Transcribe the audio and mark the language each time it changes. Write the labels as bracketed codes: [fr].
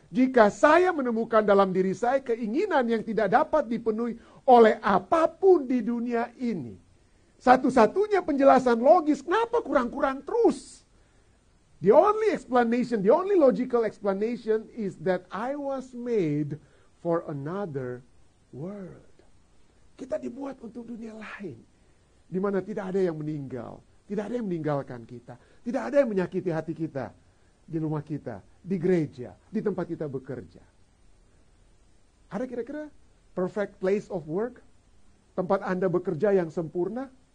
[id] Jika saya menemukan dalam diri saya keinginan yang tidak dapat dipenuhi oleh apapun di dunia ini. Satu-satunya penjelasan logis, kenapa kurang-kurang terus? [en] The only explanation, the only logical explanation is that I was made for another world. [id] Kita dibuat untuk dunia lain, di mana tidak ada yang meninggal, tidak ada yang meninggalkan kita, tidak ada yang menyakiti hati kita, di rumah kita, di gereja, di tempat kita bekerja. Ada kira-kira [en] perfect place of work? [id] Tempat Anda bekerja yang sempurna?